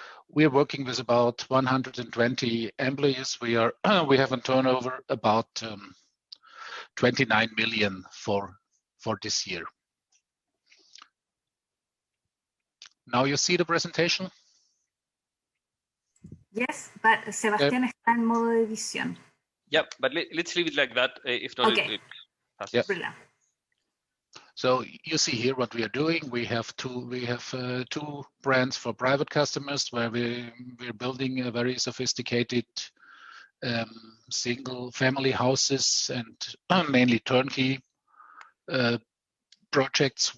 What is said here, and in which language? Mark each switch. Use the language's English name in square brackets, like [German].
[English] We are working with about 120 employees. We have a turnover about 29 million for this year. Now you see the presentation? Yes, but [Spanish] Sebastián está en modo edición. [English] Yeah, but let's leave it like that. If not, okay. Brilliant. So you see here what we are doing. We have two brands for private customers where we're building a very sophisticated single family houses and mainly turnkey projects.